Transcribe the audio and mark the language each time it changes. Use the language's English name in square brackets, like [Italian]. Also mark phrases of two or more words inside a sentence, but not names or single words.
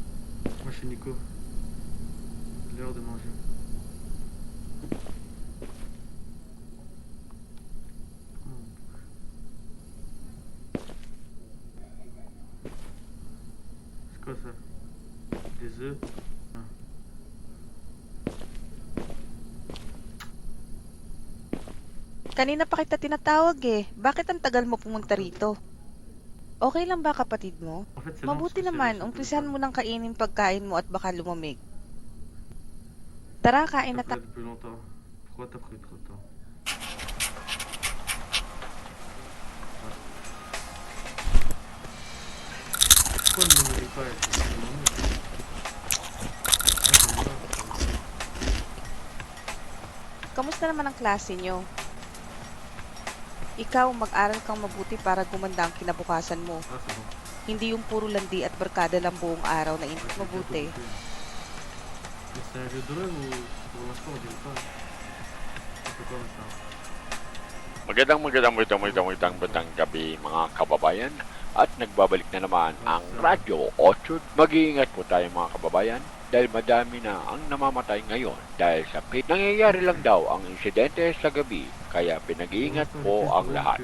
[French] Moi je suis Nico. L'heure de manger. Hmm. C'est quoi ça? Des œufs? Ah. [Filipino] Kanina pa kita tinatawag eh. Bakit ang tagal mo pumunta rito? Okay lang ba kapatid mo? [French] En fait, c'est lent parce [Filipino] Mabuti [French] que c'est [Filipino] naman, [French] sur le [Filipino] umpisahan [French] téléphone. [Filipino] mo ng kainin pagkain mo at baka lumamig. Tara, kain [French] T'as [Filipino] na [French] pris depuis longtemps. Pourquoi t'as pris trop de temps? Ah. Pourquoi ne me nourris pas? Je m'ennuie. Ah, j'aime pas. [Filipino] Kamusta naman ang klase nyo? Ikaw, mag-aral kang mabuti para gumanda ang kinabukasan mo. [French] Ah, c'est bon. [Filipino] Hindi yung puro landi at barkada lang buong araw na [French] Ouais, je vais bientôt [Filipino] mabuti. [French] goûter. Mais c'est un jeu d'horreur ou pour l'instant on dirait pas? On fait quoi maintenant? [Filipino] Magandang gabi mga kababayan at nagbabalik na naman ang Radyo 8. Mag-iingat po tayo mga kababayan dahil madami na ang namamatay ngayon dahil sa nangyayari lang daw ang insidente sa gabi kaya pinag-iingat po ang lahat.